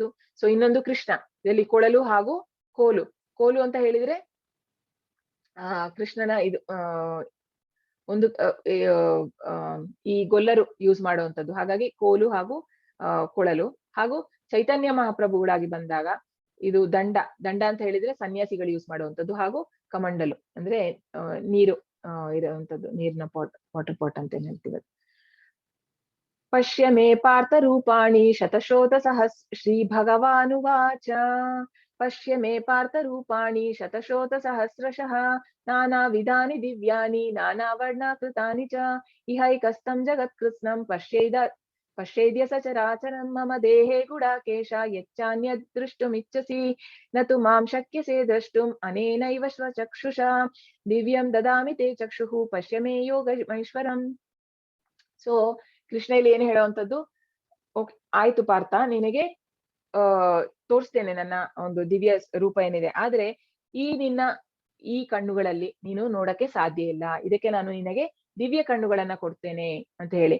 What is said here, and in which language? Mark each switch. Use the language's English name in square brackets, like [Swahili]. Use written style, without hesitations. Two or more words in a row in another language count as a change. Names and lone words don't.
[Kannada] ಸೊ ಇನ್ನೊಂದು ಕೃಷ್ಣ, ಇದರಲ್ಲಿ ಕೊಳಲು ಹಾಗೂ ಕೋಲು ಅಂತ ಹೇಳಿದ್ರೆ ಕೃಷ್ಣನ ಇದು ಒಂದು ಈ ಗೊಲ್ಲರು ಯೂಸ್ ಮಾಡುವಂತದ್ದು. ಹಾಗಾಗಿ ಕೋಲು ಹಾಗೂ ಕೊಳಲು. ಹಾಗೂ ಚೈತನ್ಯ ಮಹಾಪ್ರಭುಗಳಾಗಿ ಬಂದಾಗ ಇದು ದಂಡ ಅಂತ ಹೇಳಿದ್ರೆ ಸನ್ಯಾಸಿಗಳು ಯೂಸ್ ಮಾಡುವಂತದ್ದು. ಹಾಗೂ ಕಮಂಡಲು ಅಂದ್ರೆ ನೀರು ಇರುವಂತದ್ದು, ನೀರಿನ [English] water pot [Kannada] ಅಂತ ಹೇಳ್ತೀವಿ. [Sanskrit] ಪಶ್ಯ ಮೇ ಪಾರ್ಥ ರೂಪಾಣಿ ಶತಶೋತ ಶ್ರೀ ಭಗವಾನುವಾಚ. ಪಶ್ಯ ಮೇ ಪಾರ್ಥ ರೂಪಾಣಿ ಶತಶೋತ ಸಹಸ್ರಶಃ ನಾನಾ ವಿಧಾನಿ ದಿವ್ಯಾನಿ ನಾನಾ ವರ್ಣಾಕೃತಾನಿ ಚ ಇಹೈಕಸ್ಥಂ ಜಗತ್ಕೃತ್ಸ್ನಂ ಪಶ್ಯೇದ್ಯ ಸಚರಾಚರಂ ಮಮ ದೇಹೇ ಗುಡಾಕೇಶ ಯಚ್ಚಾನ್ಯದ್ ದೃಷ್ಟುಮಿಚ್ಛಸಿ ನತು ಮಾಂ ಶಕ್ಯಸೆ ದ್ರಷ್ಟುಂ ಅನೇನೈವ ಸ್ವಚಕ್ಷುಷಾ ದಿವ್ಯಂ ದದಾಮಿ ತೇ ಚಕ್ಷುಃ ಪಶ್ಯ ಮೇ ಯೋಗಮೈಶ್ವರಂ. [Kannada] ಸೊ ಕೃಷ್ಣ ಇಲ್ಲಿ ಏನು ಹೇಳುವಂತದ್ದು, ಆಯ್ತು ಪಾರ್ಥ, ನಿನಗೆ ತೋರಿಸ್ತೇನೆ ನನ್ನ ಒಂದು ದಿವ್ಯ ರೂಪ ಏನಿದೆ, ಆದ್ರೆ ಈ ಕಣ್ಣುಗಳಲ್ಲಿ ನೀನು ನೋಡಕ್ಕೆ ಸಾಧ್ಯ ಇಲ್ಲ. ಇದಕ್ಕೆ ನಾನು ನಿನಗೆ ದಿವ್ಯ ಕಣ್ಣುಗಳನ್ನ ಕೊಡ್ತೇನೆ ಅಂತ ಹೇಳಿ.